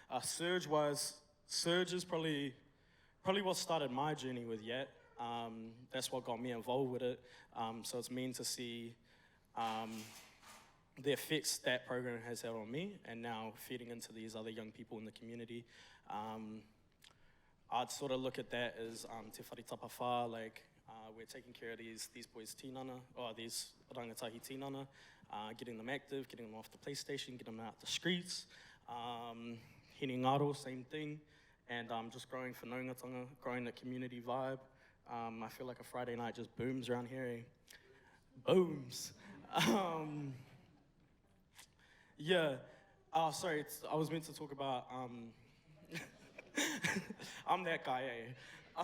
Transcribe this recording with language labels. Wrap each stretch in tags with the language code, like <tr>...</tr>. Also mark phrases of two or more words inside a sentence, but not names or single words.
<en>Surge is probably what started my journey with YAT. That's what got me involved with it. So it's mean to see the effects that program has had on me, and now feeding into these other young people in the community. I'd sort of look at that as</en> <mi>te wharitapa whā,</mi> <en>like we're taking care of these boys tinana, or these</en> <mi>rangatahi tinana,</mi> <en>getting them active, getting them off the PlayStation, getting them out the streets.</en> <mi>Hini ngaro,</mi> <en>same thing, and just growing whanaungatanga, growing the community vibe. I feel like a Friday night just booms around here, eh? Booms. Yeah, sorry, I was meant to talk about, I'm that guy, eh?</en>